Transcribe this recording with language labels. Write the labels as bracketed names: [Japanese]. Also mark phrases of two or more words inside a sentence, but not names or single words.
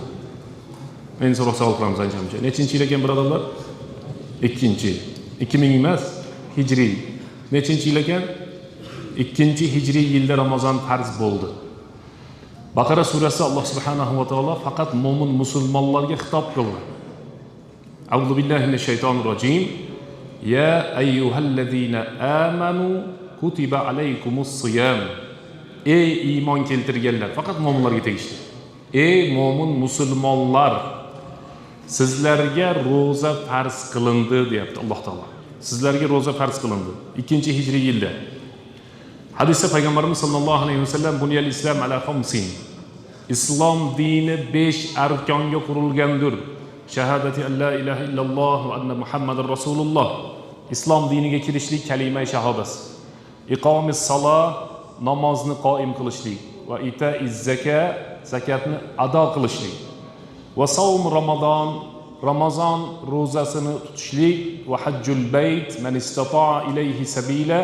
[Uzbek] Men so'roq savol qilamiz ancha-muncha. Nechinchi yil ekan birodarlar? 2. 2000 emas, hijriy. Nechinchi yil ekan? 2-hijriy yilda Ramazon farz bo'ldi. Baqara surasi Alloh [Arabic] سبحانه وتعالى [Uzbek] faqat mo'min musulmonlarga xitob qildi. [Arabic] أعوذ بالله من الشيطان الرجيم. يا أيها الذين آمنوا كتب عليكم الصيام. [Uzbek] Ey iymon keltirganlar, faqat mo'minlarga tegishli. Ey mo'min musulmonlar, sizlarga ro'za farz qilindi deyapti Alloh taolo. Sizlarga ro'za farz qilindi 2-hijriy yilda. Hadisda payg'ambarimiz [Arabic] صلى الله عليه وسلم بني الإسلام على خمس. [Uzbek] Islom dini 5 arkonga qurilgandir. [Arabic] شهادة أن لا إله إلا الله وأن محمدا رسول الله. [Uzbek] Islom diniga kirishlik kalima shahodasi. [Arabic] إقام الصلاة, [Uzbek] namozni qoim qilishlik va [Arabic] إيتاء الزكاة, [Uzbek] zakatni ado qilishlik. [Arabic] وصوم رمضان, [Uzbek] Ramazon ro'zasini tutishlik va [Arabic] حج البيت من استطاع إليه سبيلا.